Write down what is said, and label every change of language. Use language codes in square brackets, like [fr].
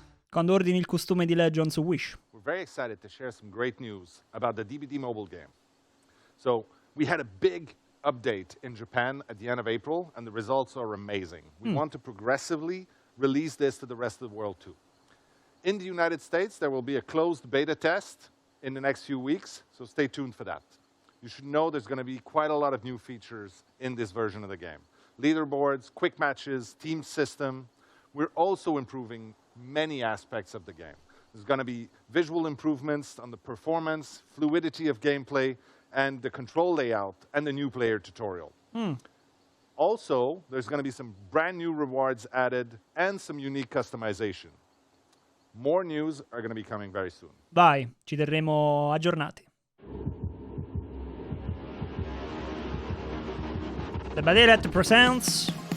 [it] Quando ordini il costume di Legends Wish. [en] We're very excited to share some great news about the DVD mobile game. So we had a big update in Japan at the end of April, and the results are amazing. We want to progressively release this to the rest of the world too. In the United States, there will be a closed beta test in the next few weeks, so stay tuned for that. You should know there's going to be quite a lot of new features in this version of the game. Leaderboards, quick matches, team system. We're also improving many aspects of the game. There's going to be visual improvements on the performance, fluidity of gameplay, and the control layout, and the new player tutorial. Also, there's going to be some brand new rewards added and some unique customization. More news are going to be coming very soon. [it] Vai, ci terremo aggiornati. [en] The Diretta presents